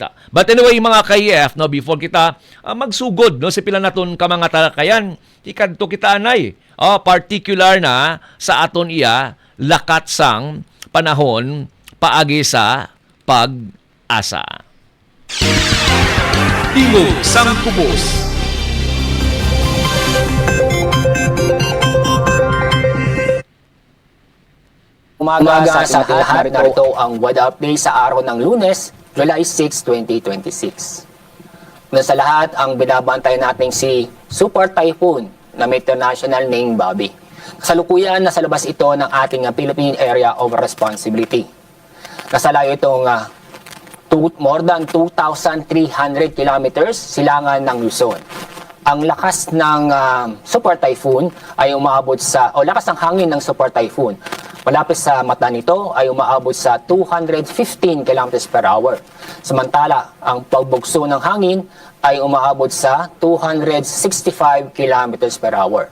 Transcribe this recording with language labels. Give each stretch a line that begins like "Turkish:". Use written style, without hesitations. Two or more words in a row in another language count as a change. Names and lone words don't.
English: But anyway
Hiligaynon: mga ka-IF, no, before kita magsugod, no, sa pila naton ka mga talakayan, ikadto kita anay particular na sa aton iya lakat sang panahon paagi sa pag-asa. Tingog sang Kubos.
Filipino: Umaga sa ating lahat, narito ang weather update sa araw ng Lunes, July 6, 2026. Una sa lahat, ang binabantay nating si Super Typhoon na may international name Bobby. Kasalukuyan nasa labas ito ng ating Philippine Area of Responsibility. Kasalayo itong
English: more than
Filipino: 2,300 kilometers silangan ng Luzon. ang lakas ng Super Typhoon ay umaabot sa, o lakas ng hangin ng Super Typhoon malapit sa mata nito ay umaabot sa 215
English: km per hour.
Filipino: Samantala, ang pagbugso ng hangin ay umaabot sa 265
English: km per hour.